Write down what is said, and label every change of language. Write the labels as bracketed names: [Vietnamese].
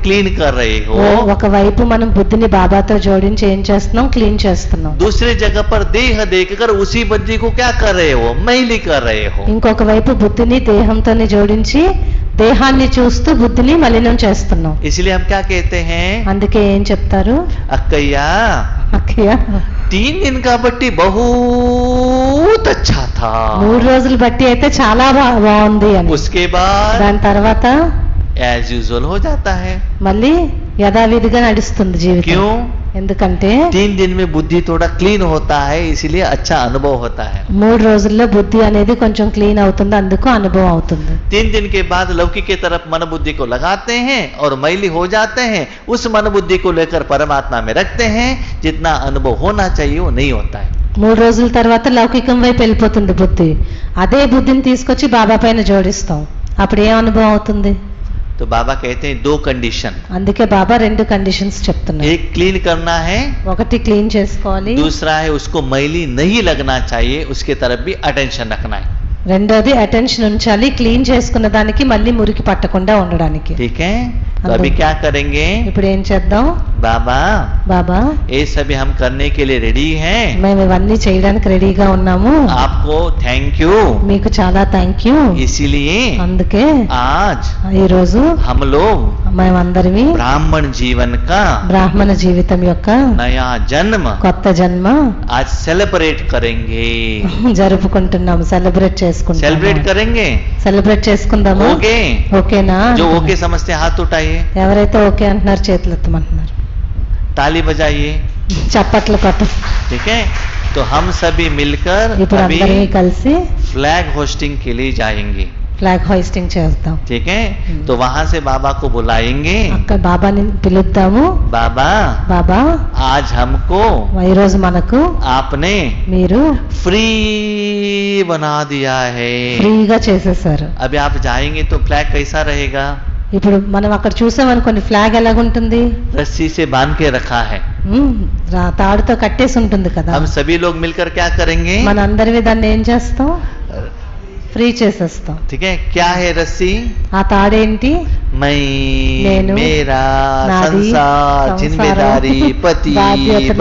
[Hindi] Clean कर रहे हो। [Telugu] ఒకవైపు మనం బుద్ధిని బాబాతో జోడించి ఏం చేస్తున్నాం? క్లీన్ చేస్తున్నాం. [Hindi] दूसरे जगह पर देह देखकर उसी बुद्धि को क्या कर रहे हो? मैली कर रहे हो। [Telugu] ఇంకొక వైపు బుద్ధిని దేహంతోనే జోడించి దేహాన్ని చూస్తూ బుద్ధిని మలినం చేస్తున్నాం. [Hindi] इसलिए हम क्या कहते हैं? [Telugu] అందుకే ఏం చెప్తారు? [Hindi] अक्कैया [Telugu] అక్కయ్య [Hindi] 3 दिन का बट्टी बहुत अच्छा था, [Telugu] 3 రోజులు బట్టి అయితే చాలా బాగుంది అని. [Hindi] उसके बाद [Telugu] దాని తర్వాత [Hindi] एज यूजुअल हो जाता है। [Telugu] మళ్ళీ యథావిధిగా నడుస్తుంది జీవితం. [Hindi] क्यों? [Telugu] ఎందుకంటే [Hindi] 3 दिन में बुद्धि थोड़ा क्लीन होता है, इसलिए अच्छा अनुभव होता है। [Telugu] 3 రోజుల్లో బుద్ధి అనేది కొంచెం క్లీన్ అవుతుంది, అందుకు అనుభవం అవుతుంది. [Hindi] 3 दिन के बाद लौकिक के तरफ मन बुद्धि को लगाते हैं और मैली हो जाते हैं, उस मन बुद्धि को लेकर परमात्मा में रखते हैं, जितना अनुभव होना चाहिए वो नहीं होता है। [Telugu] 3 రోజుల తర్వాత లౌకికం వైపు వెళ్ళిపోతుంది బుద్ధి. అదే బుద్ధిని తీసుకొచ్చి బాబా పైన జోడిస్తాం, అప్పుడు ఏం అనుభవం అవుతుంది? [Hindi] तो बाबा कहते हैं 2 कंडीशन, [Telugu] అందుకే బాబా 2 కండిషన్స్ చెప్తున్నారు. [Hindi] एक क्लीन करना है, [Telugu] ఒకటి క్లీన్ చేసుకోవాలి, [Hindi] दूसरा है उसको मैली नहीं लगना चाहिए, उसके तरफ भी अटेंशन रखना है। [Telugu] రెండోది అటెన్షన్ ఉంచాలి, క్లీన్ చేసుకున్న దానికి మళ్ళీ మురికి పట్టకుండా ఉండడానికి. [Hindi] ठीक है? तो अभी क्या करेंगे? [Telugu] ఇప్పుడు ఏం చేద్దాం? [Hindi] बाबा [Telugu] బాబా [Hindi] ये सभी हम करने के लिए रेडी हैं, [Telugu] మేము ఇవన్నీ చేయడానికి రెడీగా ఉన్నాము, [Hindi] आपको थैंक यू। [Telugu] మీకు చాలా థ్యాంక్ యూ. [Hindi] इसीलिए [Telugu] అందుకే [Hindi] आज [Telugu] ఈ రోజు [Hindi] हम लोग [Telugu] మేమందరివి [Hindi] ब्राह्मण जीवन का [Telugu] బ్రాహ్మణ జీవితం యొక్క [Hindi] नया जन्म [Telugu] కొత్త జన్మ [Hindi] आज सेलिब्रेट करेंगे। [Telugu] జరుపుకుంటున్నాము, సెలబ్రేట్ చేసుకుంటాము. [Hindi] सेलिब्रेट करेंगे? [Telugu] సెలబ్రేట్ చేసుకుందాము. [Hindi] ओके? [Telugu] ఓకేనా? [Hindi] जो ओके समझते हैं हाथ उठाइए, [Telugu] ఎవరైతే ఓకే అంటున్నారు చేతులు ఎత్తమంటున్నారు, [Hindi] ताली बजाइए। [Telugu] చప్పట్లు కొట్టు. [Hindi] ठीक है? तो हम सभी मिलकर [Telugu] ఇప్పుడు [Hindi] अभी [Telugu] అందరినీ కలిసి [Hindi] फ्लैग होस्टिंग के लिए जाएंगे। [Telugu] ఫ్లాగ్ హోయిస్టింగ్ చేద్దాం. [Hindi] ठीक है? तो वहां से बाबा को बुलाएंगे, [Telugu] అక్కడ బాబాని పిలుద్దాము. [Hindi] बाबा [Telugu] బాబా [Hindi] आज हमको [Telugu] ఈ రోజు మనకు [Hindi] आपने [Telugu] మీరు [Hindi] फ्री बना दिया है। [Telugu] ఫ్రీగా చేసేసారు. [Hindi] अभी आप जाएंगे तो फ्लैग कैसा रहेगा? [Telugu] ఇప్పుడు మనం అక్కడ చూసామనుకోండి, ఫ్లాగ్ ఎలాగుంటుంది? [Hindi] रस्सी से बांध के रखा है। [Telugu] తాడుతో కట్టేసి ఉంటుంది కదా. [Hindi] हम सभी लोग मिलकर क्या करेंगे? [Telugu] మన అందరివి దాన్ని ఏం చేస్తాం? ఫ్రీ చేసేస్తాం. [Hindi] ठीक है? क्या है रस्सी? [Telugu] ఆ తాడేంటి? [Hindi] मैं, [Telugu] నేను, [Hindi] मेरा, [Telugu] నాది, [Hindi] संसार, [Telugu] సంసారం, [Hindi] जिम्मेदारी, पति, [Telugu] బాధ్యతలు,